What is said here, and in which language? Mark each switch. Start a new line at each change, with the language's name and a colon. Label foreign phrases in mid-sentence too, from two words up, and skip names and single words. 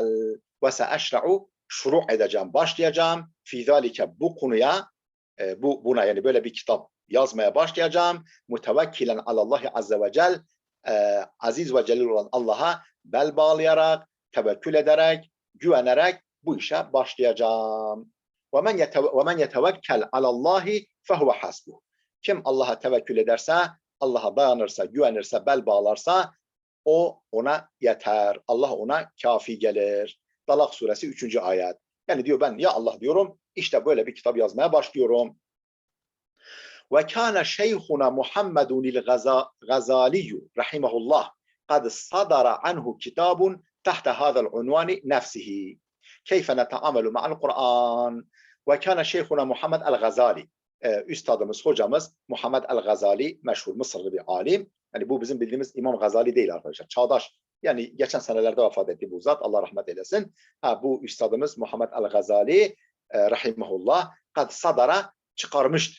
Arabic: وسأشرع
Turkish: şuru edeceğim, başlayacağım.
Arabic: في ذلك
Turkish: bu konuya, buna yani böyle bir kitap yazmaya başlayacağım.
Arabic: متوكلا على الله عز وجل.
Turkish: Aziz ve celil olan Allah'a bel bağlayarak, tevekkül ederek, güvenerek bu işe başlayacağım.
Arabic: وَمَنْ يَتَوَكَّلْ عَلَى اللّٰهِ فَهُوَ حَسْبُهُ.
Turkish: Kim Allah'a tevekkül ederse, Allah'a dayanırsa, güvenirse, bel bağlarsa o ona yeter. Allah ona kafi gelir. Talak suresi 3. ayet. Yani diyor ben ya Allah diyorum, işte böyle bir kitap yazmaya başlıyorum.
Arabic: وَكَانَ شَيْخُنَا مُحَمَّدٌ الْغَزَالِيُّ رَحِمَهُ اللّٰهِ قَدْ صَدَرَ عَنْهُ كِتَابٌ تَحْتَ هَذَا الْعُنْوَانِ نَفْسِهِ كَيْفَ نَتَعَامَلُ مَعَ الْقُرْآنِ وَكَانَ شَيْخُنَا مُحَمَّدْ الْغَزَالِي.
Turkish: Üstadımız, hocamız Muhammed el-Gazali, meşhur Mısırlı bir alim. Yani bu bizim bildiğimiz İmam Gazali değil arkadaşlar. Çağdaş. Yani geçen senelerde vefat etti bu zat. Allah rahmet eylesin. Bu üstadımız Muhammed el-Gazali
Arabic: رحمه الله قد صدر
Turkish: çıkarmıştı.